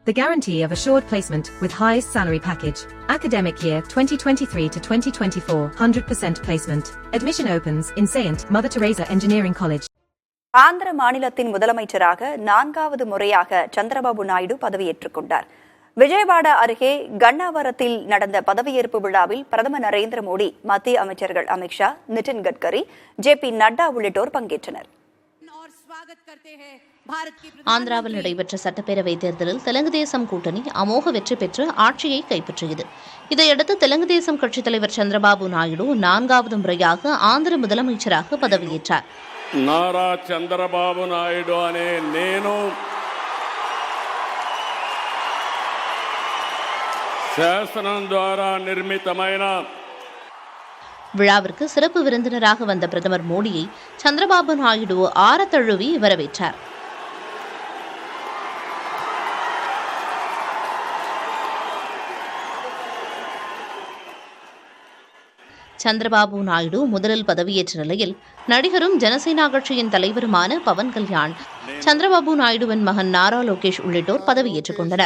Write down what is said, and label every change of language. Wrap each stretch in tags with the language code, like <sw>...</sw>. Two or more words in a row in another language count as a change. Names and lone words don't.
<en>The guarantee of assured placement with highest salary package. Academic year 2023 to 2024, 100% placement. Admission opens in Saint Mother Teresa Engineering College.</en> <ta>ஆந்திர மாநிலத்தின் முதலமைச்சராக 4வது முறையாக சந்திரபாபு நாயுடு பதவியேற்றுக் கொண்டார். விஜயவாடா அருகே கண்ணாவரத்தில் நடந்த பதவியேற்பு விழாவில் பிரதமர் நரேந்திர மோடி, மத்திய அமைச்சர்கள் அமித்ஷா, நிதின் கட்கரி, ஜே.பி. நட்டா உள்ளிட்டோர் பங்கேற்றனர். ஆந்திராவில் நடைபெற்ற சட்டப்பேரவை தேர்தலில் தெலுங்கு தேசம் கூட்டணி அமோக வெற்றி பெற்று ஆட்சியை கைப்பற்றியது. இதையடுத்து தெலுங்கு தேசம் கட்சித் தலைவர் சந்திரபாபு நாயுடு 4வது முறையாக ஆந்திர முதலமைச்சராக பதவியேற்றார்.</ta> <te>నారా చంద్రబాబు నాయుడు అనే నేను శాసనం ద్వారా నిర్మితమైన</te> <ta>விழாவிற்கு சிறப்பு விருந்தினராக வந்த பிரதமர் மோடியை சந்திரபாபு நாயுடு ஆரத்தழுவி வரவேற்றார். சந்திரபாபு நாயுடு முதலில் பதவியேற்ற நிலையில் நடிகரும் ஜனசேனா கட்சியின் தலைவருமான பவன் கல்யாண், சந்திரபாபு நாயுடுவின் மகன் நாரா லோகேஷ் உள்ளிட்டோர் பதவியேற்றுக் கொண்டனர்.</ta>